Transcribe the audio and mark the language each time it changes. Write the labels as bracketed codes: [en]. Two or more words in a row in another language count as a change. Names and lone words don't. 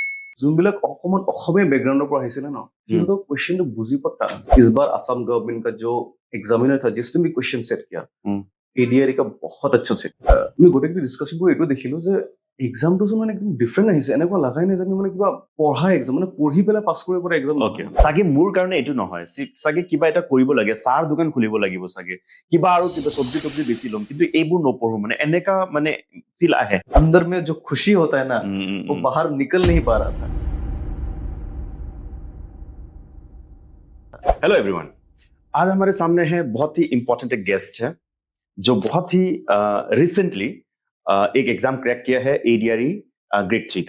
[as] যোনবিলাক অকমান অসমীয়া বেকগ্ৰাউণ্ডৰ পৰা আহিছিলে ন সিহঁতৰ কুৱেশ্যনটো বুজি পোৱা টান [hi] इस बार असम गवर्नमेंट का जो एग्जामिनर था जिसने भी क्वेश्चन सेट किया एडीआरई का बहुत अच्छा सेट [as] আমি গোটেইখিনি ডিছকাশ্যন কৰি এইটো দেখিলো যে এক্সামটো চোন মানে একদম ডিফাৰেণ্ট আহিছে এনেকুৱা লাগাই নাই যেন মানে কিবা পঢ়া এক্সাম মানে পঢ়ি পেলাই পাছ কৰিব পৰা এক্সাম Okay. চাগে মোৰ কাৰণে এইটো নহয় চাগে কিবা এটা কৰিব লাগে চাৰ দোকান খুলিব লাগিব চাগে কিবা আৰু কিবা চব্জি টব্জি বেছি ল'ম কিন্তু এইবোৰ নপঢ়ো মানে এনেকা মানে ফিল আহে [hi] अंदर में जो खुशी होता है ना वो बाहर निकल नहीं पा रहा था हेलो एवरीवन आज हमारे सामने है बहुत ही इंपॉर्टेंट एक गेस्ट है जो बहुत ही रिसेंटली एक [en] exam crack [hi] किया है एडीआरई ग्रेड 3